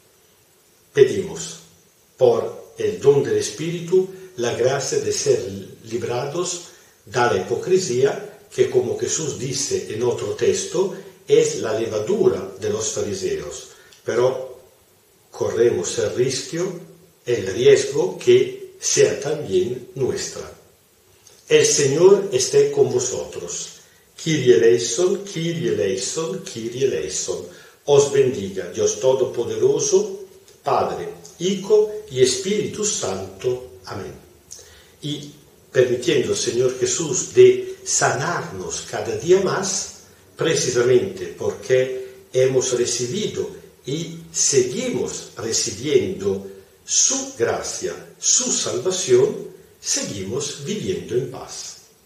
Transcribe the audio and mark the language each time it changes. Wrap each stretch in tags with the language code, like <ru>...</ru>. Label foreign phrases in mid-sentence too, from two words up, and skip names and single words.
<es>Pedimos, por el don del Espíritu, la gracia de ser librados de la hipocresía, que, como Jesús dice en otro texto, es la levadura de los fariseos. Pero corremos el riesgo que sea también nuestra. El Señor esté con vosotros.</es> <el>Kyrie eleison, Kyrie eleison, Kyrie eleison.</el> <es>Os bendiga Dios Todopoderoso, Padre, Hijo y Espíritu Santo. Amén. Y permitiendo, Señor Jesús, de sanarnos cada día más, precisamente porque hemos recibido y seguimos recibiendo su gracia, su salvación, seguimos viviendo en paz.</es>